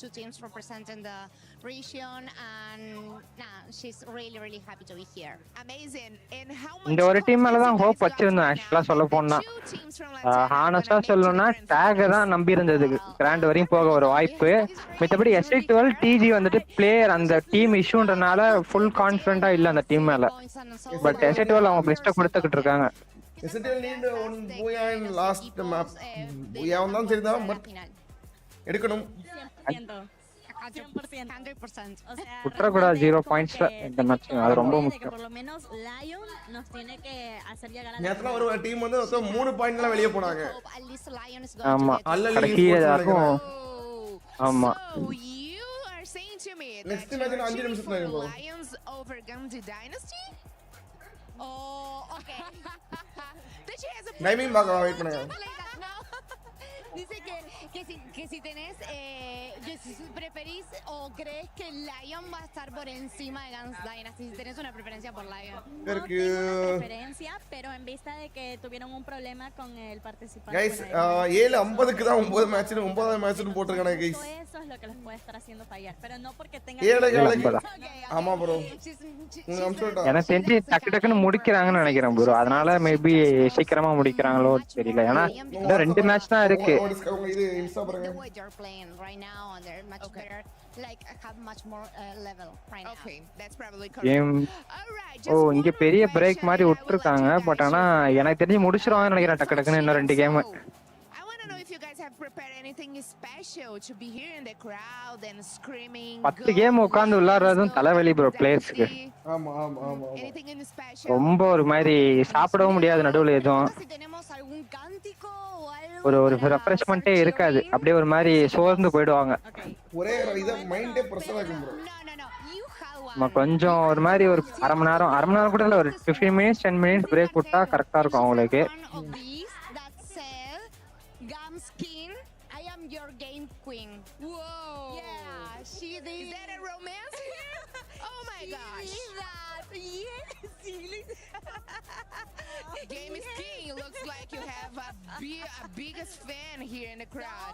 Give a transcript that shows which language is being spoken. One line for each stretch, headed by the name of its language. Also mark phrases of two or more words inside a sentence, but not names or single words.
Tamil: இந்த ஒரு டீம் மேல தான் ஹோப் வச்சிருந்தேன் ஆக்சுவலா சொல்ல போனா. ஹானஸ்டா சொல்லணும்னா டாக் தான் நம்பி இருந்தது கிராண்ட் வரையும் போக ஒரு வாய்ப்பு. மத்தபடி SI12 TG வந்துட்டு பிளேயர் அந்த டீம் இஷ்யூன்றனால
English: full confident
Tamil: இல்ல அந்த டீம் மேல. பட் SI12 அவங்க பெஸ்ட்டை கொடுத்துக்கிட்டு இருக்காங்க.
English: Yesterday need one Booyah in last map.
Tamil: Booyah வந்தாலும் சரிதான், but எடுக்கணும். 100%.
Spanish: O sea,
Tamil: விட்டுறக்கூடாது 0 பாயிண்ட்ஸ்ல இந்த மேட்ச் அது ரொம்ப முக்கியம்.
Spanish: por lo menos Lion nos tiene que hacer llegar a la
Tamil: நேத்துல ஒரு டீம் வந்து மொத்தம் 3 பாயிண்ட்ல வெளிய போனாங்க.
English: at least Lion is
Tamil: ஆமா
English: going to get
Tamil: கடைசியா இருக்கும். ஆமா
English: So you are saying to me Next that match you're 5 cheering
Tamil: நிமிஷத்துல
English: for
Tamil: இருக்கும்.
English: Lions over Gamji Dynasty? Oh, okay. That she has a
Tamil: டைமிங் பார்க்கலாம், வெயிட் பண்ணுங்க.
Spanish: Dice que si tenés, que si preferís o crees que Lion va a estar por encima de Guns Dynasty, si tenés una preferencia por Lion. No tengo una preferencia, pero en vista de que tuvieron un problema con el participante.
English: Guys,
Tamil: 7:50க்கு தான் 9 மேட்ச் 9வது மேட்ச்னு போட்டுருக்கானே guys.
Spanish: Eso es lo que les puede estar haciendo fallar, pero no porque tengan 7:50.
Tamil: ஆமா bro. எனக்கு தெரிஞ்சு டக்கு டக்குன்னு முடிக்கிறாங்கன்னு நினைக்கிறேன் ப்ரோ. அதனால மேபி சீக்கிரமா முடிக்கிறாங்களோ தெரியல. ஏன்னா இன்னும் 2 மேட்ச் தான் இருக்கு. இது இன்ஸ்டா பாருங்க.
English: The way they're playing right now and they're much better, like have much more level right now. Okay, that's probably
Tamil: கேம் இங்க பெரிய பிரேக் மாதிரி விட்டுருக்காங்க. பட் ஆனா எனக்கு தெரிஞ்சு முடிச்சிருவாங்கன்னு நினைக்கிறேன் டக்கு டக்குன்னு இன்னும் 2 கேம்.
English: I want to know if you guys have prepared anything special to be here in the crowd and screaming.
Tamil: 10 கேம் உட்கார்ந்து விளையாடுறதும் தலைவலி ப்ரோ பிளேயர்ஸ்க்கு. ஆமா ஆமா ஆமா.
English: Anything in special?
Tamil: ரொம்ப ஒரு மாதிரி சாப்பிடவும் முடியாது நடுவுல எதுவும்.
Spanish: Si tenemos algún cántico o algo.
Tamil: ஒரு ரெஃப்ரெஷ்மென்ட்டே இருக்காது. அப்படியே ஒரு மாதிரி சோர்ந்து போயிடுவாங்க. ஒரே இத
English: mind pressure
Tamil: ஆகும் ப்ரோ. நம்ம கொஞ்சம் ஒரு மாதிரி ஒரு அரை மணி நேரம் கூட இல்ல, ஒரு
English: 15 minutes 10 minutes break
Tamil: விட்டா கரெக்டா இருக்கும் அவங்களுக்கு.
English: Gamskin, I am your game queen. Whoa. Yeah, she did. Is that a romance here? Oh my gosh. Yes. Game is king. Looks like you have a biggest fan here in the crowd.